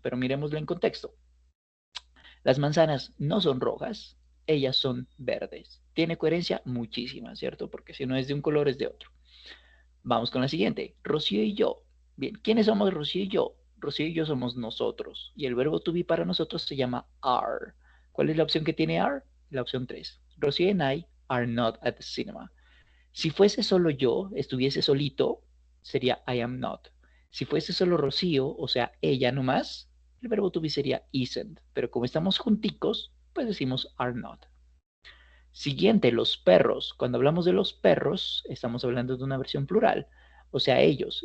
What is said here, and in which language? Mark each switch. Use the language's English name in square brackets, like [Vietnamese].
[Spanish] Pero miremosla en contexto. Las manzanas no son rojas, ellas son verdes. ¿Tiene coherencia? Muchísima, ¿cierto? Porque si no es de un color es de otro. Vamos con la siguiente. Rocío y yo. Bien, ¿quiénes somos Rocío y yo? Rocío y yo somos nosotros. Y el verbo to be para nosotros se llama are. ¿Cuál es la opción que tiene are? La opción 3. [English] Rocío and I are not at the cinema. [Spanish] Si fuese solo yo, estuviese solito, sería [English] I am not. [Spanish] Si fuese solo Rocío, o sea, ella nomás, el verbo to be sería isn't. Pero como estamos junticos, pues decimos [English] are not. [Spanish] Siguiente, los perros. Cuando hablamos de los perros, estamos hablando de una versión plural. O sea, ellos.